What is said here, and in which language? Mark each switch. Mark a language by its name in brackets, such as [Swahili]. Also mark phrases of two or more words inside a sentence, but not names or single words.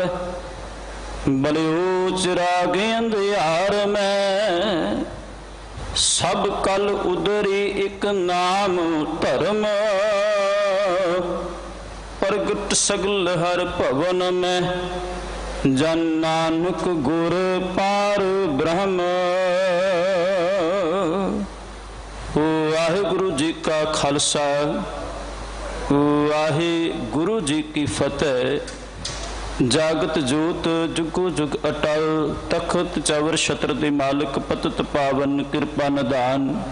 [Punjabi] ਬਲਿਓ ਚਿਰਾਗ ਅੰਧਿਆਰ ਮੇਂ ਸਬ ਕਲ ਉਦਰੀ ਏਕ ਨਾਮ ਧਰਮ। ਪ੍ਰਗਟ ਸਗਲ ਹਰ ਭਵਨ ਮੇਂ ਜਨ ਨਾਨਕ ਗੁਰ ਪਾਰ ਬ੍ਰਹਮ। ਵਾਹਿਗੁਰੂ ਜੀ ਕਾ ਖਾਲਸਾ ਵਾਹਿਗੁਰੂ ਜੀ ਕੀ ਫਤਿਹ। ਜਾਗਤ ਜੋਤ ਜੁਗੋ ਜੁਗ ਅਟਲ, ਤਖਤ ਚਵਰ ਛਤਰ ਦੇ ਮਾਲਕ, ਪਤਿਤ ਪਾਵਨ ਕਿਰਪਾ ਨਿਧਾਨ।